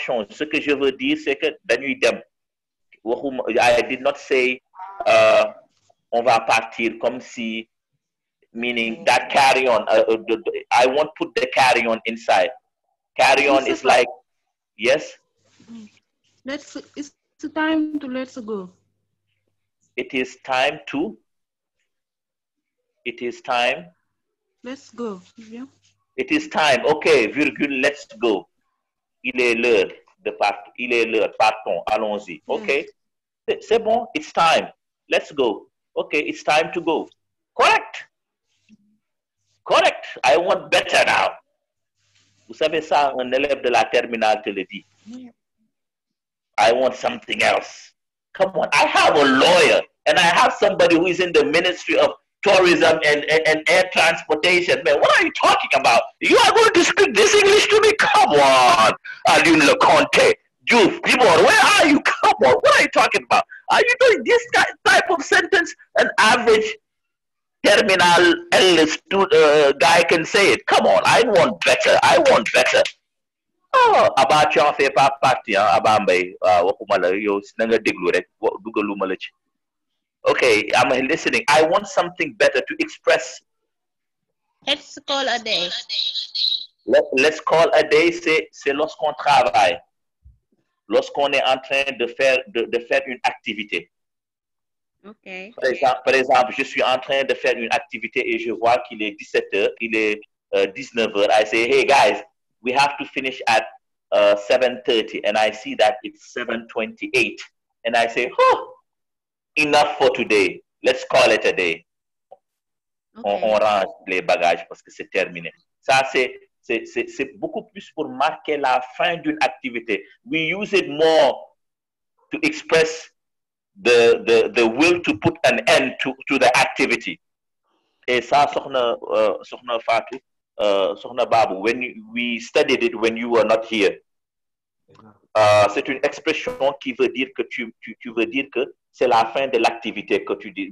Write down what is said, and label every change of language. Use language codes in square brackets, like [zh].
[fr] Ce que je veux dire, c'est que [wo] dañuy dem. [en] I did not say [fr] on va partir comme si, [en] meaning that carry on. I won't put the carry on inside. Carry on is like, yes? It's time to let's go. It is time to? It is time? Let's go. Yeah. It is time. Okay, virgule, let's go. [fr] Il est l'heure de partir. Il est l'heure, partons, allons-y. [en] Okay. [fr] C'est bon, [en] it's time. Let's go. Okay, it's time to go. Correct. Correct. I want better now. [fr] Vous savez ça, un élève de la terminale te le dit. [en] I want something else. Come on, I have a lawyer and I have somebody who is in the Ministry of Tourism and Air Transportation. Man, what are you talking about? You are going to speak this English to me? Come on, Alun Leconte. Juve, where are you? Come on, what are you talking about? Are you doing this type of sentence? An average terminal guy can say it. Come on, I want better. I want better. Oh, about you [fr] fait pas partie, hein, [en] Abambay, [wo] waxuma la yow na nga déglu rek dugaluma la ci. [en] Okay, I'm listening. I want something better to express. Let's call a day. Let's call a day, [fr] c'est lorsqu'on travaille. Lorsqu'on est en train de faire une activité. [en] Okay. [fr] Par exemple, je suis en train de faire une activité et je vois qu'il est 17h, il est 19h. [en] I say, hey guys, we have to finish at 7:30, and I see that it's 7:28, and I say, oh, enough for today. Let's call it a day. Okay. [fr] On range les bagages parce que c'est terminé. Ça, c'est beaucoup plus pour marquer la fin d'une activité. [en] We use it more to express the will to put an end to the activity. [fr] Et ça, Sokhna Fatou, Sokhna Babu, [en] when we studied it when you were not here, [fr] c'est une expression qui veut dire que tu veux dire que c'est la fin de l'activité que tu dis.